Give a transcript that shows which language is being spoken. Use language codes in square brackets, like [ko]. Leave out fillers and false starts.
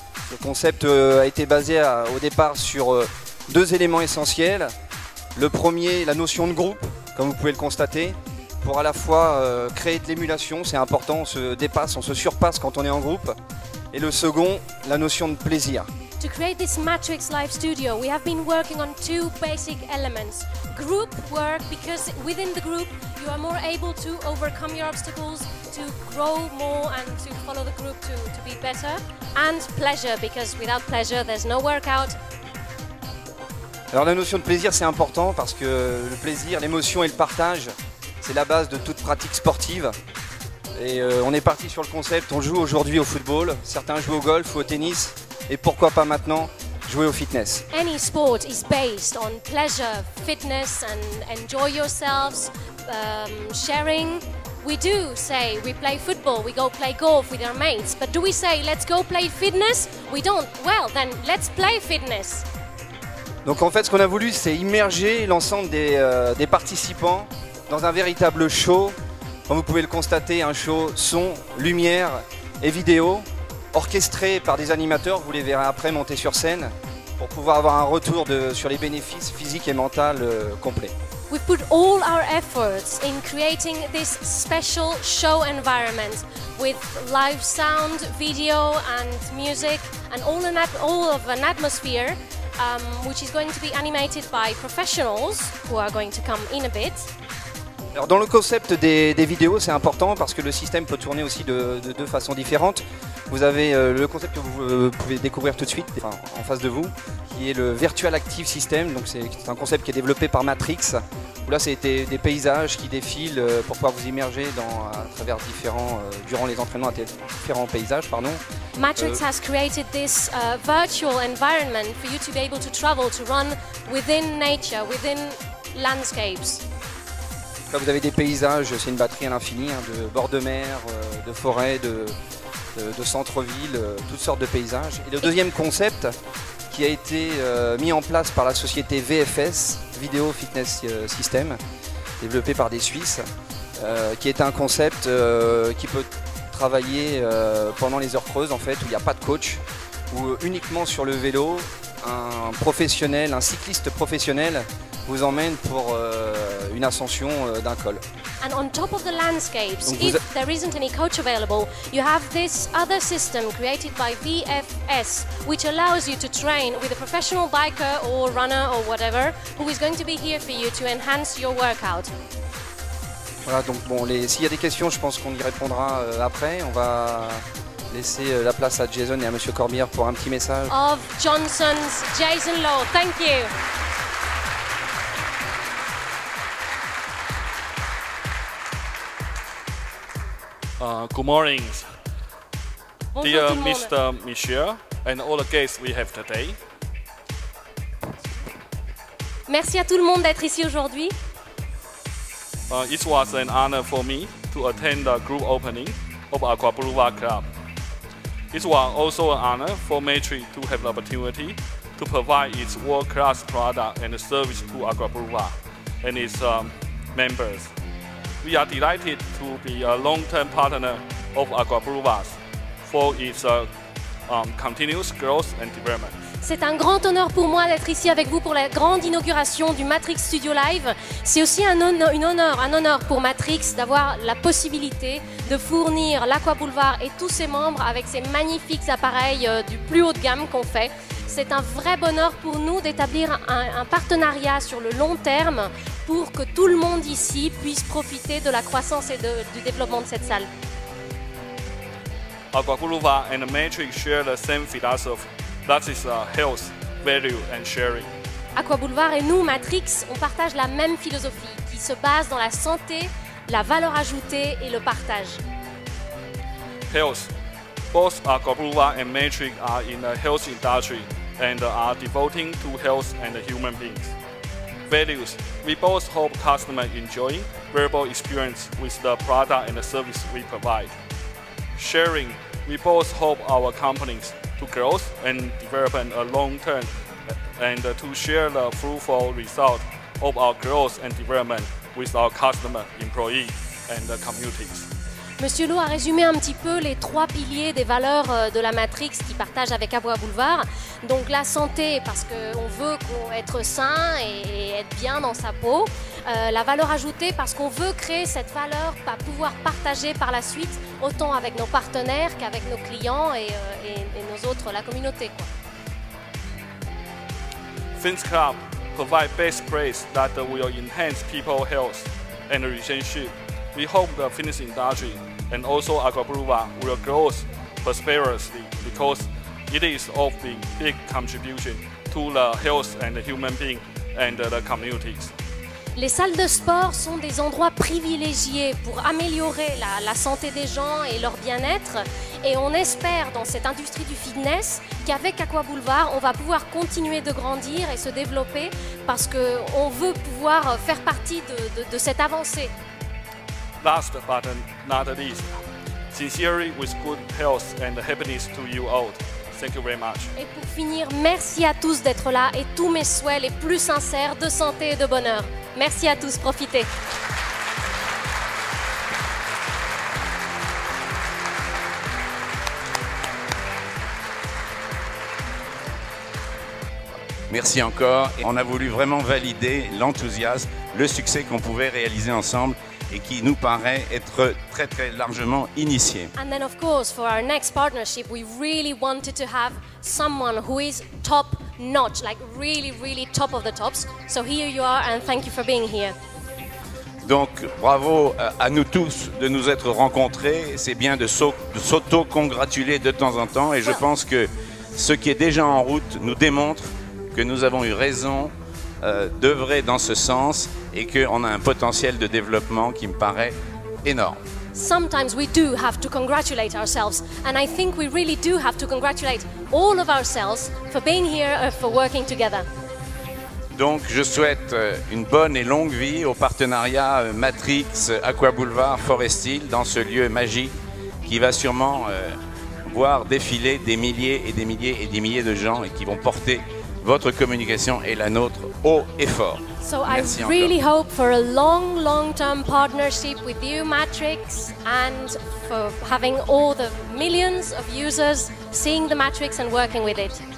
[fr] Ce concept a été basé au départ sur deux éléments essentiels. Le premier, la notion de groupe, comme vous pouvez le constater, pour à la fois créer de l'émulation, c'est important, on se dépasse, on se surpasse quand on est en groupe. Et le second, la notion de plaisir. [en] To create this Matrix Live studio, we have been working on two basic elements. Group work, because within the group you are more able to overcome your obstacles, to grow more and to follow the group to be better. And pleasure, because without pleasure there's no workout. [fr] Alors la notion de plaisir, c'est important parce que le plaisir, l'émotion et le partage, c'est la base de toute pratique sportive. Et on est parti sur le concept, on joue aujourd'hui au football, certains jouent au golf ou au tennis. Et pourquoi pas maintenant jouer au fitness. [en] Any sport is based on pleasure, fitness and enjoy yourselves, sharing. We do say we play football, we go play golf with our mates, but do we say let's go play fitness? We don't. Well, then let's play fitness. [fr] Donc en fait ce qu'on a voulu c'est immerger l'ensemble des participants dans un véritable show. Comme vous pouvez le constater, un show son, lumière et vidéo, orchestré par des animateurs, vous les verrez après monter sur scène, pour pouvoir avoir un retour sur les bénéfices physiques et mentaux complets. [en] We put all our efforts in creating this special show environment with live sound, video and music and all of an atmosphere which is going to be animated by professionals who are going to come in a bit. [fr] Alors dans le concept des vidéos, c'est important parce que le système peut tourner aussi de deux façons différentes. Vous avez le concept que vous pouvez découvrir tout de suite, enfin, en face de vous, qui est le Virtual Active System. Donc c'est un concept qui est développé par Matrix. Où là, c'était des paysages qui défilent pour pouvoir vous immerger à travers durant les entraînements à différents paysages. [en] Matrix has created this virtual environment for you to be able to travel, to run within nature, within landscapes. [fr] Là, vous avez des paysages, c'est une batterie à l'infini, de bords de mer, de forêts, de centre-ville, toutes sortes de paysages. Et le deuxième concept qui a été mis en place par la société VFS, Video Fitness System, développé par des Suisses, qui est un concept qui peut travailler pendant les heures creuses en fait, où il n'y a pas de coach, où uniquement sur le vélo, un professionnel, un cycliste professionnel vous emmène pour une ascension d'un col. [en] And on top of the landscapes, if there isn't any coach available, you have this other system created by VFS, which allows you to train with a professional biker or runner or whatever, who is going to be here for you to enhance your workout. [fr] Voilà, donc bon, s'il y a des questions, je pense qu'on y répondra après. On va laisser la place à Jason et à Monsieur Corbière pour un petit message. [en] Of Johnson's Jason Law, thank you. Good morning, [fr] Bonjour [en] dear [fr] tout le monde. [en] Mr. Michel and all the guests we have today. [fr] Merci à tout le monde d'être ici aujourd'hui. [en] It was an honor for me to attend the group opening of Aqua Boulevard Club. It was also an honor for Matrix to have the opportunity to provide its world-class product and service to Aqua Boulevard and its members. We are delighted to be a long-term partner of Aqua Boulevard for its continuous growth and development. [fr] C'est un grand honneur pour moi d'être ici avec vous pour la grande inauguration du Matrix Studio Live. C'est aussi un honneur pour Matrix d'avoir la possibilité de fournir l'Aqua Boulevard et tous ses membres avec ces magnifiques appareils du plus haut de gamme qu'on fait. C'est un vrai bonheur pour nous d'établir un partenariat sur le long terme pour que tout le monde ici puisse profiter de la croissance et du développement de cette salle. [en] Aqua Boulevard and Matrix share the same philosophy, that is health, value and sharing. [fr] Aqua Boulevard et nous, Matrix, on partage la même philosophie qui se base dans la santé, la valeur ajoutée et le partage. [en] Health. Both Aqua Boulevard and Matrix are in the health industry and are devoting to health and human beings. Values. We both hope customers enjoy wearable experience with the product and the service we provide. Sharing. We both hope our companies to grow and develop a long term and to share the fruitful result of our growth and development with our customer, employees and the communities. [fr] Monsieur Lowe a résumé un petit peu les trois piliers des valeurs de la Matrix qu'il partage avec Aqua Boulevard. Donc la santé, parce qu'on veut être sain et être bien dans sa peau. La valeur ajoutée, parce qu'on veut créer cette valeur, pouvoir partager par la suite, autant avec nos partenaires qu'avec nos clients et nos autres, la communauté, quoi. [en] Fins Club provide best place that will enhance people's health and relationship. We hope the fitness industry and also Aqua Boulevard will grow prosperously because it is of the big contribution to the health and the human being and the communities. [fr] Les salles de sport sont des endroits privilégiés pour améliorer la santé des gens et leur bien-être. Et on espère dans cette industrie du fitness qu'avec Aqua Boulevard, on va pouvoir continuer de grandir et se développer parce qu'on veut pouvoir faire partie de cette avancée. [en] Last but not least, sincerely with good health and happiness to you all. Thank you very much. [fr] Et pour finir, merci à tous d'être là et tous mes souhaits les plus sincères de santé et de bonheur. Merci à tous, profitez. Merci encore. On a voulu vraiment valider l'enthousiasme, le succès qu'on pouvait réaliser ensemble et qui nous paraît être très très largement initié. [en] And then of course for our next partnership we really wanted to have someone who is top notch, like really top of the tops. So here you are and thank you for being here. [fr] Donc bravo à nous tous de nous être rencontrés. C'est bien de s'auto-congratuler de temps en temps et je pense que ce qui est déjà en route nous démontre que nous avons eu raison d'œuvrer dans ce sens et qu'on a un potentiel de développement qui me paraît énorme. [en] Sometimes we do have to congratulate ourselves, and I think we really do have to congratulate all of ourselves for being here, for working together. [fr] Donc je souhaite une bonne et longue vie au partenariat Matrix Aqua Boulevard Forest Hill dans ce lieu magique qui va sûrement voir défiler des milliers et des milliers et des milliers de gens et qui vont porter votre communication et la nôtre haut et fort. [en] So I really hope for a long-term partnership with you, Matrix, and for having all the millions of users seeing the Matrix and working with it.